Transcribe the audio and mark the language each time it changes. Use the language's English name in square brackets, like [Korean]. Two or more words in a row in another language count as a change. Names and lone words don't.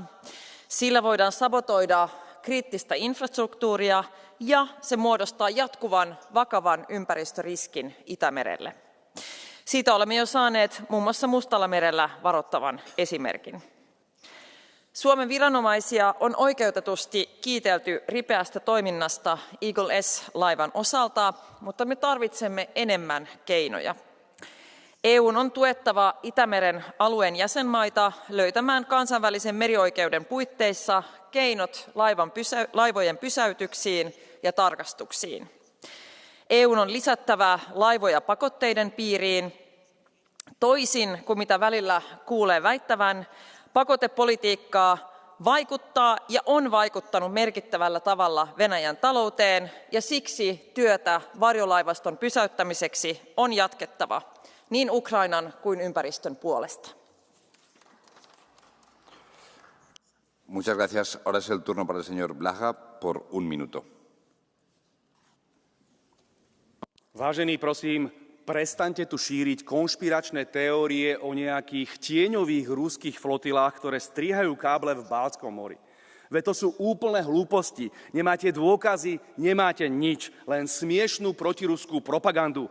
[Finnish] Sillä voidaan sabotoida kriittistä infrastruktuuria ja se muodostaa jatkuvan vakavan ympäristöriskin Itämerelle. Siitä olemme jo saaneet muun muassa Mustallamerellä varoittavan esimerkin. Suomen viranomaisia on oikeutetusti kiitelty ripeästä toiminnasta Eagle S-laivan osalta, mutta me tarvitsemme enemmän keinoja. EU:n on tuettava Itämeren alueen jäsenmaita löytämään kansainvälisen merioikeuden puitteissa keinot laivojen pysäytyksiin ja tarkastuksiin. EU:n on lisättävä laivoja pakotteiden piiriin. Toisin kuin mitä välillä kuulee väittävän, pakotepolitiikkaa vaikuttaa ja on vaikuttanut merkittävällä tavalla Venäjän talouteen, ja siksi työtä varjolaivaston pysäyttämiseksi on jatkettava niin Ukrainan kuin ympäristön puolesta. [Spanish] Muchas gracias. Ahora es el turno para el señor Blaha por un minuto. [Slovak] Vážení, prosím, prestaňte tu šíriť konšpiračné teórie o nejakých tieňových ruských flotilách, ktoré strihajú káble v Baltskom mori. Veď to sú úplné hlúposti. Nemáte dôkazy, nemáte nič, len smiešnú protiruskú propagandu.